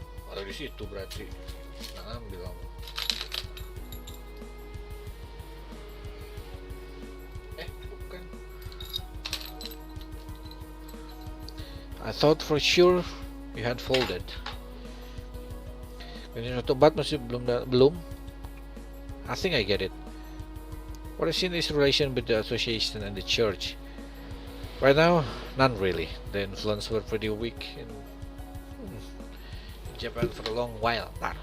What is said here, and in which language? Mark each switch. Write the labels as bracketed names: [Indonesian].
[Indonesian] Ada di situ berarti. Nggak ngambil kamu. Bukan. [English] I thought for sure you had folded. [Indonesian] Ini satu bat masih belum. [English] I think I get it. What is in this relation with the association and the church? Right now, none really. The influence were pretty weak in Japan for a long while.